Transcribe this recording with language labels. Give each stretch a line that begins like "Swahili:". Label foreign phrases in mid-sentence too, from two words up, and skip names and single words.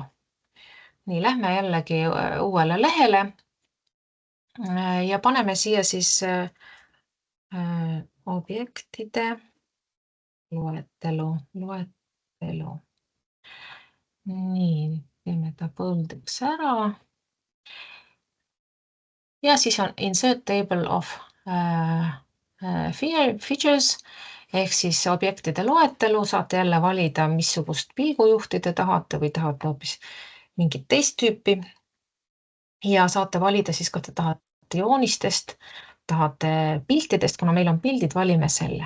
Estonian: Nii, lähme jällegi uuele lehele ja paneme siia siis objektide loetelu. Nii, teeme ta põldeks ära. Ja siis on
English: insert table of features
Estonian: ehk siis objektide loetelu, saate jälle valida, missugust pilgujuhti te tahate või tahate hoopis mingit teist tüüpi. Ja saate valida siis, kas te tahate joonistest, tahate piltidest, kuna meil on pildid, valime selle.